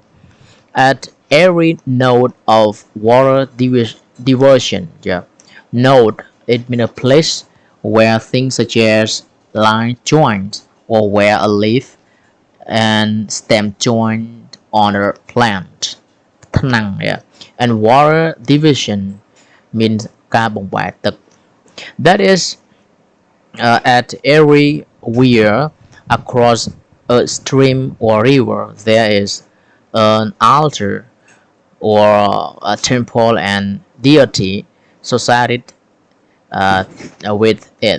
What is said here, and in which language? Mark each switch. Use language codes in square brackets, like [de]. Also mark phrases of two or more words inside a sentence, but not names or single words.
[en] At every node of water diversion, node it means a place where things such as line joints or where a leaf and stem join on a plant. And water division means [km] ការបង្វែរទឹក. [en] That is, at every where across a stream or river there is an altar or a temple and deity associated uh, with it.